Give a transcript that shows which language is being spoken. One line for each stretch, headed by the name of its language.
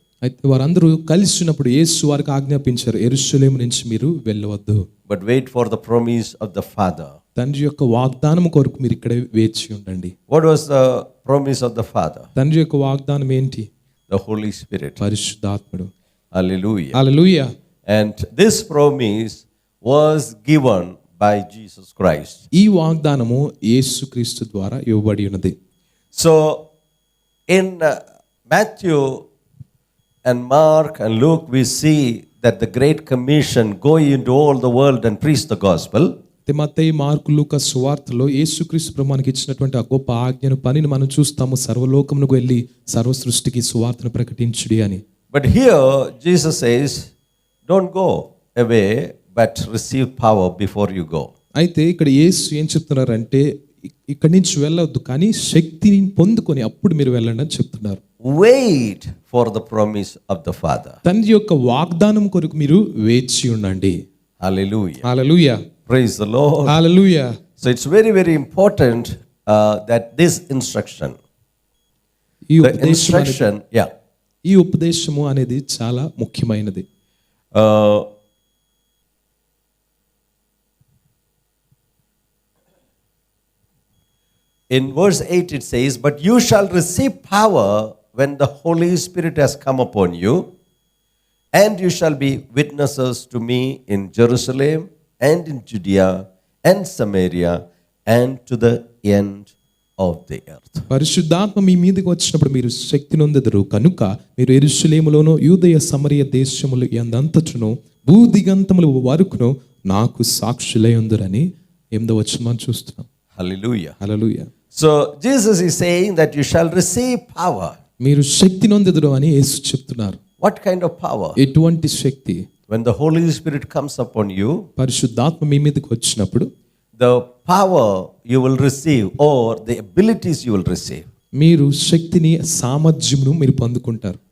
Telugu: అయితే వారందరూ కలిసి ఉన్నప్పుడు యేసు వారికి ఆజ్ఞాపించారు, యెరూషలేము నుంచి మీరు వెళ్ళవద్దు,
English: but wait for the promise of the Father.
Telugu: తండ్రి యొక్క వాగ్దానం కొరకు మీరు ఇక్కడ వేచి ఉండండి.
English: What was the promise of the Father?
Telugu: తండ్రి యొక్క వాగ్దానం ఏంటి?
English: The Holy Spirit.
Telugu: పరిశుద్ధాత్ముడు.
English: Hallelujah.
Telugu: Hallelujah.
English: And this promise was given by Jesus Christ.
Telugu: ఈ వాగ్దానము యేసుక్రీస్తు ద్వారా ఇవ్వబడి ఉన్నది.
English: So in Matthew and Mark and Luke we see that the great commission, go into all the world and preach the gospel.
Telugu: Mattayi mark లూకా సువార్తలో యేసుక్రీస్తు ప్రభువునికి ఇచ్చినటువంటి ఆ గొప్ప ఆజ్ఞను పనిని మనం చూస్తాము, సర్వలోకమునకు వెళ్ళి సర్వ సృష్టికి సువార్తను ప్రకటించుడి అని.
English: But here Jesus says, don't go away but receive power before you go.
Telugu: అయితే ఇక్కడ యేసు ఏం చెప్తున్నారంటే ఇక్కడి నుంచి వెళ్ళవద్దు కానీ శక్తిని పొందుకొని అప్పుడు మీరు వెళ్ళండి అని చెప్తున్నారు.
English: Wait for the promise of the Father.
Telugu: తండ్రి యొక్క వాగ్దానం కొరకు మీరు వేచి ఉండండి.
English: Hallelujah.
Telugu: Hallelujah.
English: Praise the Lord.
Telugu: Hallelujah.
English: So it's very, very important that this instruction, the instruction,
Telugu: ఈ ఉపదేశము అనేది చాలా ముఖ్యమైనది.
English: In verse 8 it says, but you shall receive power when the Holy Spirit has come upon you, and you shall be witnesses to me in Jerusalem and in Judea and Samaria and to the end of the earth.
Telugu: పరిశుద్ధాత్మ మీ మీదకి వచ్చినప్పుడు మీరు శక్తి నొందెదరు కనుక మీరు యెరూషలేములోను యూదయ సమరయ దేశముల యందంతటను భూదిగంతముల వరకును నాకు సాక్షులై ఉందురని 8వ వచనం మనం చూస్తున్నాం.
English: Hallelujah.
Telugu: Hallelujah.
English: So Jesus is saying that you shall receive power.
Telugu: మీరు శక్తి నొందెదరు అని యేసు చెప్తున్నారు.
English: What kind of power?
Telugu: ఎటువంటి శక్తి?
English: When the Holy Spirit comes upon you,
Telugu: పరిశుద్ధాత్మ మీ మీదకి వచ్చినప్పుడు
English: the power you will receive or the abilities you will receive.
Telugu: మీరు శక్తిని సామర్థ్యమును మీరు పొందుకుంటారు.